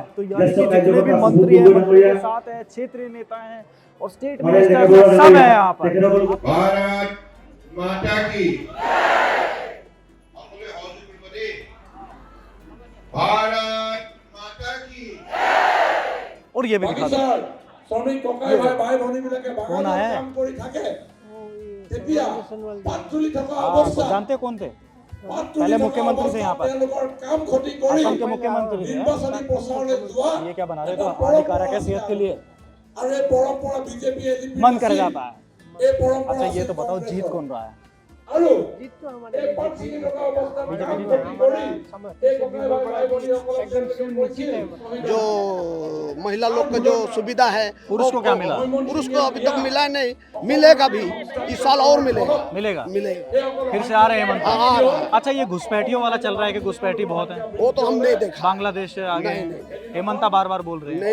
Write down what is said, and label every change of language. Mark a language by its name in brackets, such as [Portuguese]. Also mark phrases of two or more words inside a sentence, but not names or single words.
[Hindi] तो यानी कि जितने भी मंत्री हैं, मंत्री के साथ हैं, क्षेत्रीय नेता हैं और [English] state minister [Hindi] सब है यहाँ पर। भारत माता की भारत माता की। और ये भी दिखा दो। [Assamese] শ্রমিক ককাই ভাই ভাই ভনীবিলাকে [Hindi] कौन आया है? [Assamese] কাম কৰি থাকে তেতিয়া পাঁচজুলি থকা [Hindi] आप [Assamese] অৱস্থা [Hindi] जानते कौन थे? पहले मुख्यमंत्री थे यहाँ पर, [Assamese] কাম ক্ষতি কৰি [Hindi] असम के मुख्यमंत्री थे। [Assamese] নিৰ্বাচনী প্ৰচাৰলৈ যোৱা [Hindi] ये क्या बना रहे हो? हानिकारक है सेहत के लिए, [Assamese] আৰু এই পৰম্পৰা বিজেপিয়ে [Hindi] मन कर जाता है। [Assamese] এই পৰম্পৰা [Hindi] अच्छा ये तो बताओ, जीत कौन रहा है? [Assamese] আৰু এই পাঁচজুলি থকা অৱস্থা কাম ক্ষতি কৰি এই ককাই ভাই ভাই ভনীসকলক যেনেকৈ কৈছিল [Hindi] जो महिला लोग का जो सुविधा है, पुरुष को क्या मिला? पुरुष को अभी तक मिला नहीं, मिलेगा भी, इस साल और मिलेगा। मिलेगा? मिलेगा। फिर से आ रहे हैं हेमंत? हाँ। अच्छा ये घुसपैठियों वाला चल रहा है कि घुसपैठी बहुत है? वो तो हम नहीं देखा। बांग्लादेश से आ गए हैं। हेमंता बार बार बोल रहे हैं।